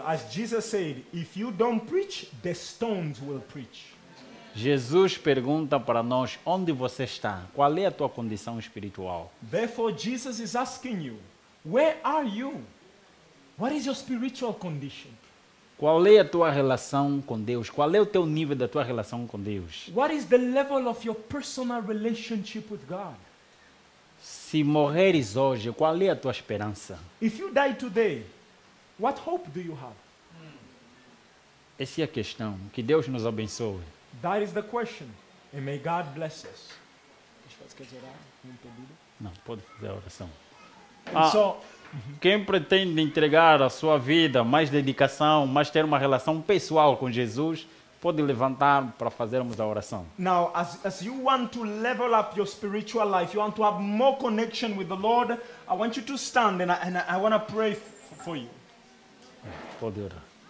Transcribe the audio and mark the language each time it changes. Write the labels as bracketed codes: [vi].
[en] As Jesus said, if you don't preach, the stones will preach. [pt] Jesus pergunta para nós: onde você está? Qual é a tua condição espiritual? [en] Therefore, Jesus is asking you, where are you? What is your spiritual condition? [pt] Qual é a tua relação com Deus? Qual é o teu nível da tua relação com Deus? [en] What is the level of your personal relationship with God? [pt] Se morreres hoje, qual é a tua esperança? [en] If you die today, what hope do you have? [pt] Essa é a questão. Que Deus nos abençoe. [en] That is the question. And may God bless us. [pt] Não, pode fazer a oração. [en] And so, [pt] Quem pretende entregar a sua vida, mais dedicação, mais ter uma relação pessoal com Jesus, pode levantar para fazermos a oração. [en] now, as you want to level up your spiritual life, you want to have more connection with the Lord, I want you to stand and I want to pray for you. [pt] Pode orar.